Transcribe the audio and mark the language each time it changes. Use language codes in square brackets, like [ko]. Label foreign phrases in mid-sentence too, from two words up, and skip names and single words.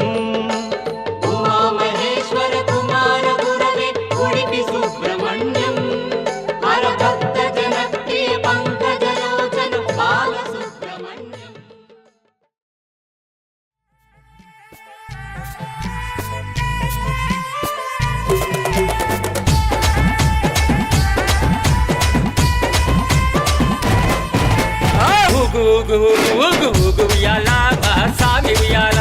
[sa] ಉಮಾಮಹೇಶ್ವರ ಕುಮಾರ ಗುರವೇ ಉಡುಪಿ ಸುಬ್ರಹ್ಮಣ್ಯಂ ಹರ ಭಕ್ತ ಜನಪ್ರಿಯ ಪಂಕಜಲೋಚನ ಬಾಲ ಸುಬ್ರಹ್ಮಣ್ಯಂ [te] ఊగు ఊగు ఊగు ఊగు ఊగు ఉయ్యాల మా సామి ఉయ్యాల